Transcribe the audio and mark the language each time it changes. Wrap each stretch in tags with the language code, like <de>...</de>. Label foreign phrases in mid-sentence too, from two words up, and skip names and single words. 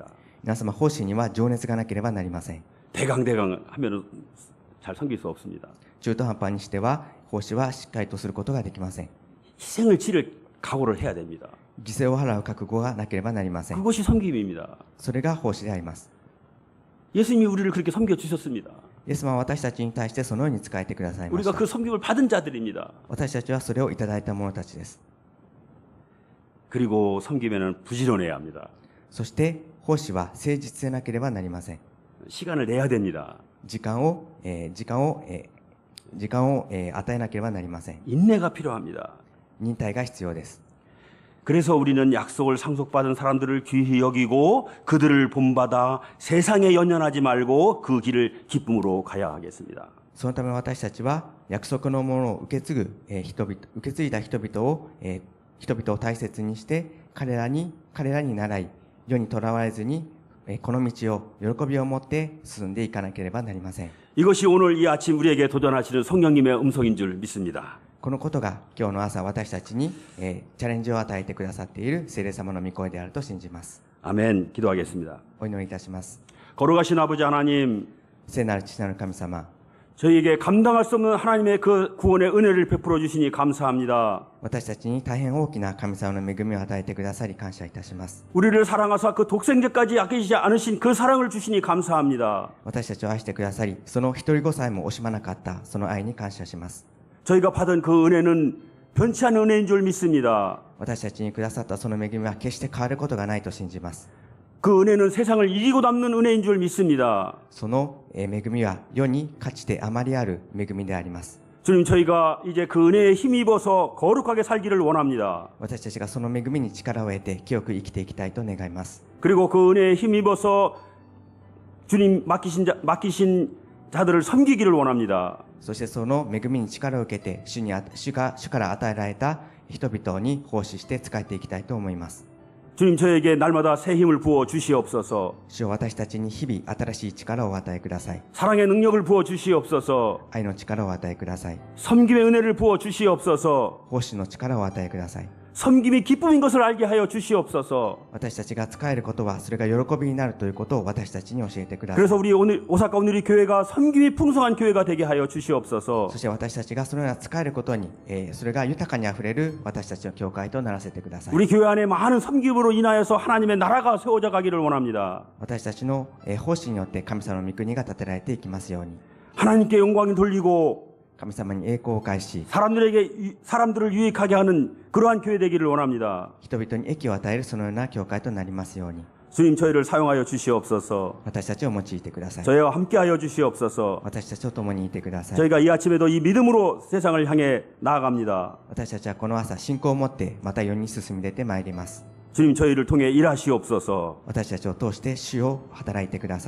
<ja>皆様、奉仕には情熱がなければなりません。</ja> <ko>대강대강 하면은 잘 섬길 수 없습니다.</ko> <ja>中途半端にしては奉仕はしっかりとすることができません。</ja> <ko>희생을 치를 각오를 해야 됩니다.</ko> <ja>犠牲を払う覚悟がなければなりません。</ja> <ko>그것이 섬김입니다.</ko> <ja>それが奉仕であります。</ja> <ko>예수님이 우리를 그렇게 섬겨 주셨습니다.</ko> <ja>イエス様は私たちに対してそのように仕えてくださいまし</ja> <ko>우리가</ko> <ja>た。</ja> <ko>그 섬김을 받은 자들입니다.</ko> <ja>私たちはそれをいただいた者たちです。</ja> <ko>그리고 섬기면은 부지런해야 합니다.</ko> <ja>そして奉仕は誠実でなければなりません。</ja> <ko>시간을 내야 됩니다.</ko> <ja>時間を与えなければなりません。</ja> <ko>인내가 필요합니다.</ko> <ja>忍耐が必要です。</ja> <ko>그래서 우리는 약속을 상속받은 사람들을 귀히 여기고 그들을 본받아 세상에 연연하지 말고 그 길을 기쁨으로 가야 하겠습니다.</ko> <ja>そのため私たちは約束のものを受け継いだ人々を大切にして彼らに習い、世にとらわれずにこの道を喜びを持って進んでいかなければなりません。</ja> <ko>이것이 오늘 이 아침 우리에게 도전하시는 성령님의 음성인 줄 믿습니다.</ko> <ja>このことが今日の朝私たちに、チャレンジを与えてくださっている聖霊様の御声であると信じます。</ja> <ko>아멘. 기도하겠습니다.</ko> <ja>お祈りいたします。</ja> <ko>거룩하신 아버지 하나님,</ko> <ja>聖なる父なる神様、</ja> <ko>저희에게 감당할 수 없는 하나님의 그 구원의 은혜를 베풀어 주시니 감사합니다.</ko> <ja>私たちに大変大きな神様の恵みを与えてくださり感謝いたします。</ja> <ko>우리를 사랑하사 그 독생자까지 아끼지 않으신 그 사랑을 주시니 감사합니다.</ko> <ja>私たちを愛してくださり、その一人子さえも惜しまなかったその愛に感謝します。</ja> <ko>저희가 받은 그 은혜는 변치 않은 은혜인 줄 믿습니다.</ko> <ja>私たちにくださったその恵みは決して変わることがないと信じます。</ja> <ko>그 은혜는 세상을 이기고 남는 은혜인 줄 믿습니다.</ko> <ja>その恵みは世に勝ちてあまりある恵みであります。</ja> <ko>주님, 저희가 이제 그 은혜에 힘입어서 거룩하게 살기를 원합니다.</ko> <ja>私たちがその恵みに力を得て清く生きていきたいと願います。</ja> <ko>그리고 그 은혜에 힘입어서 주님 맡기신 자들을 섬기기를 원합니다.</ko> <ja>そしてその恵みに力を受けて主から与えられた人々に奉仕して仕えていきたいと思います。</ja> <ko>주님, 저에게 날마다 새 힘을 부어 주시옵소서.</ko> <ja>主よ、私たちに日々新しい力をお与えください。</ja> <ko>사랑의 능력을 부어 주시옵소서.</ko> <ja>愛の力をお与えください。</ja> <ko>섬김의 은혜를 부어 주시옵소서.</ko> <ja>奉仕の力をお与えください。</ja> <ko>섬김이 기쁨인 것을 알게 하여 주시옵소서.</ko> <ja>私たちが仕えることはそれが喜びになるということを私たちに教えてください。</ja> <ko>그래서 우리 오늘 오사카 오늘이 교회가 섬김이 풍성한 교회가 되게 하여 주시옵소서.</ko> <ja>そして私たちがそのような仕えることに、それが豊かにあふれる私たちの教会とならせてください。</ja> <ko>우리 교회 안에 많은 섬김으로 인하여서 하나님의 나라가 세워져 가기를 원합니다.</ko> <ja>私たちの奉仕によって神様の御国が建てられていきますように、</ja> <ko>하나님께 영광이 돌리고</ko> <ja>神様に栄光を返し、</ja> <ko>사람들을 유익하게 하는 그러한 교회 되기를 원합니다.</ko> <ja>人々に益を与えるそのような教会となりますように、</ja> <ko>주님, 저희를 사용하여 주시옵소서.</ko> <ja>私たちを用いてください。</ja> <ko>저희와 함께하여 주시옵소서.</ko> <ja>私たちと共にいてください。</ja> <ko>저희가 이 아침에도 이 믿음으로 세상을 향해 나아갑니다.</ko> <ja>私たちはこの朝信仰を持ってまた世に進み出てまいります。</ja> <ko>주님, 저희를 통해 일하시옵소서.</ko> <ja>私たちを通して主を働いてください。</ja>